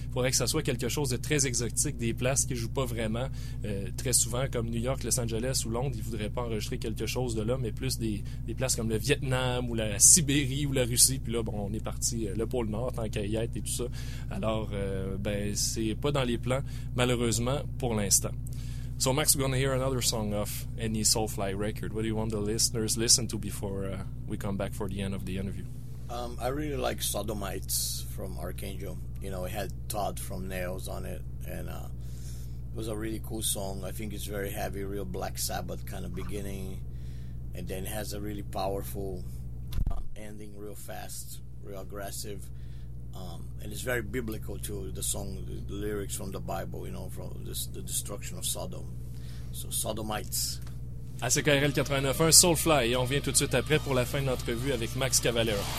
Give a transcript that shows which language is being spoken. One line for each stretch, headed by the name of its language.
French: Il faudrait que ça soit quelque chose de très exotique, des places qui ne jouent pas vraiment très souvent, comme New York, Los Angeles ou Londres. Ils ne voudraient pas enregistrer quelque chose de là, mais plus des places comme le Vietnam ou la Sibérie ou la Russie. Puis là, bon, on est parti le Pôle Nord, tant qu'à y être et tout ça. Alors, c'est pas dans les plans, malheureusement, pour l'instant.
English: So, Max, we're going to hear another song of any Soulfly record. What do you want the listeners to listen to before we come back for the end of the interview? I really like Sodomites from Archangel. You know, it had Todd from Nails on it, and it was a really cool song. I think it's very heavy, real Black Sabbath kind of beginning, and then has a really powerful ending, real fast, real aggressive. And it's very biblical too, the song, the lyrics from the Bible, you know, from this, the destruction of Sodom. So Sodomites.
French: À CKRL 89.1, Soulfly, et on vient tout de suite après pour la fin de notre revue avec Max Cavalera.